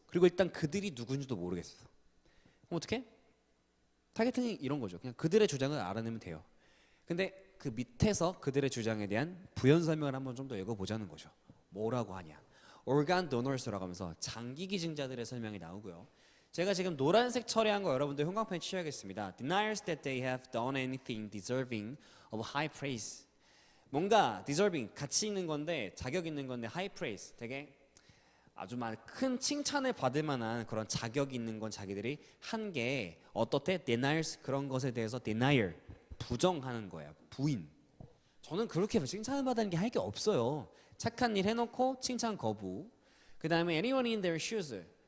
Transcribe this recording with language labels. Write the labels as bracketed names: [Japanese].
[Korean] 그리고 일단 그들이 누군지도 모르겠어. 그럼 어떻게? 타겟팅이 이런 거죠. 그냥 그들의 주장을 알아내면 돼요. 근데 그 밑에서 그들의 주장에 대한 부연 설명을 한번 좀 더 읽어보자는 거죠. 뭐라고 하냐? organ donors라고 하면서 장기 기증자들의 설명이 나오고요. 제가 지금 노란색 처리한 거 여러분들 형광펜 치셔야겠습니다. [English] Deniers that they have done anything deserving of high praise. [Korean] 뭔가 deserving 가치 있는 건데 자격 있는 건데 high praise 되게 아주 큰 칭찬을 받을 만한 그런 자격 있는 건 자기들이 한 게 어떻대? deniers 그런 것에 대해서 denial 부정하는 거야. 부인. 저는 그렇게 칭찬을 받는 게 할 게 없어요. 착한 일 해놓고 칭찬 거부. 그 다음에 anyone in their shoes